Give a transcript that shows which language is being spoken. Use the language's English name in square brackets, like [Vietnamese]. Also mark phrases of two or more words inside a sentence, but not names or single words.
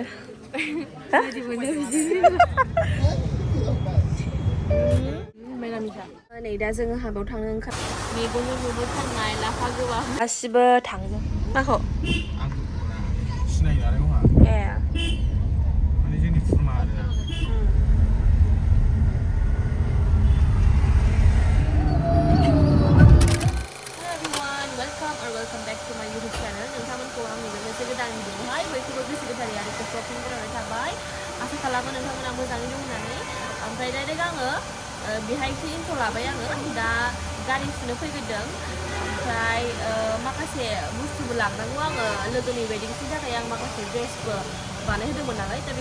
[Bodo] बिदि मोनो बिदि मिरामिसा नै दा जोङो हाबायाव थांनो ओंखार मेगनजों नुबोथारनाय लाफा गोबाब गासिबो थांजोब माखौ आं सिनायो नालाय नङा ए माने जोंनि खुरमा आरोना [English] welcome back to my YouTube channel. [Bodo] नोंथांमोनखौ आंनि मोनसे गोदान भिडिअआवहाय बयखौबो गोसो गोथारै आरो गोसोआव फिन बरायनाय थाबाय आसा खालामो नोंथांमोना मोजाङै दं होननानै ओमफ्राय डाइरेक्ट आङो बेहायसो इन्ट्र लाबाय आङो दा गारि सुनो फैग्रोदों ओमफ्राय माखासे बुस्थुबो लांनांगौ आङो लोगोनि वेडिंसनि थाखाय आं माखासे ड्रेसबो बानायहोदोंमोन नालाय दा